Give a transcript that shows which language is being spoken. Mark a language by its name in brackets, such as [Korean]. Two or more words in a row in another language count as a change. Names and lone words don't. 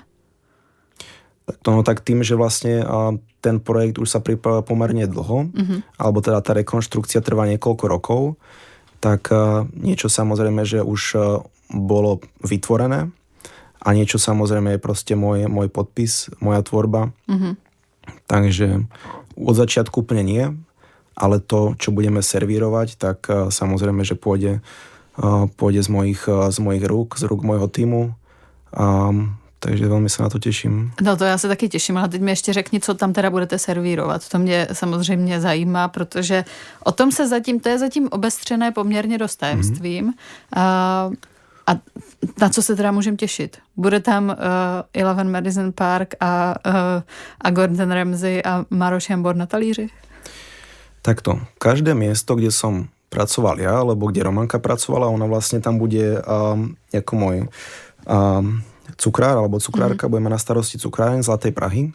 [Slovak] Tak tým, že vlastne ten projekt už sa pripravil pomerne dlho, alebo teda tá rekonštrukcia trvá niekoľko rokov, tak niečo samozrejme, že už bolo vytvorené a niečo samozrejme je proste môj podpis, moja tvorba. Takže od začiatku úplne nie, ale to, čo budeme servírovať, tak samozrejme, že pôjde z mojich rúk, z rúk môjho týmu. [Czech] Takže velmi se na to těším. No to já se taky těším, ale teď mi ještě řekni, co tam teda budete servírovat. To mě samozřejmě zajímá, protože o tom to je zatím obestřené poměrně dost tajemstvím. A na co se teda můžem těšit? Bude tam 11 Madison Park a Gordon Ramsay a Maroš Jambor na talíři? [Slovak] Takto, každé miesto, kde som pracoval ja, alebo kde Romanka pracovala, ona vlastne tam bude ako môj cukrár alebo cukrárka, bude mať na starosti cukráreň Zlatej Prahy.